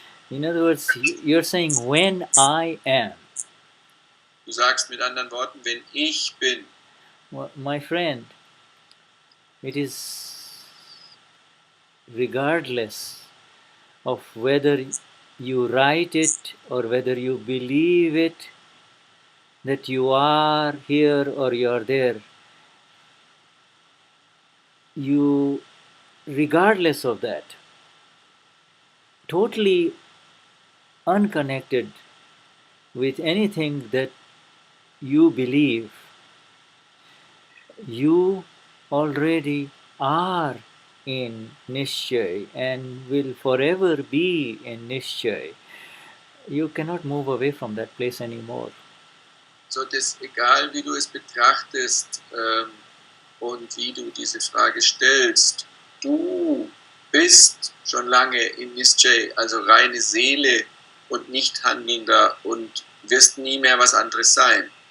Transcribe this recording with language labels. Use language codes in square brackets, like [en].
[en] In other words, you're saying when I am. [de] Du sagst mit anderen Worten, wenn ich bin. [en] Well, my friend, it is regardless of whether you write it or whether you believe it, that you are here or you are there. You, regardless of that, totally unconnected with anything that you believe, you already are in Nishchay and will forever be in Nishchay. You cannot move away from that place anymore. [de] So, das egal wie du es betrachtest und wie du diese Frage stellst, du bist schon lange in Nischay, also reine Seele und nicht Handelnder und wirst nie mehr was anderes sein.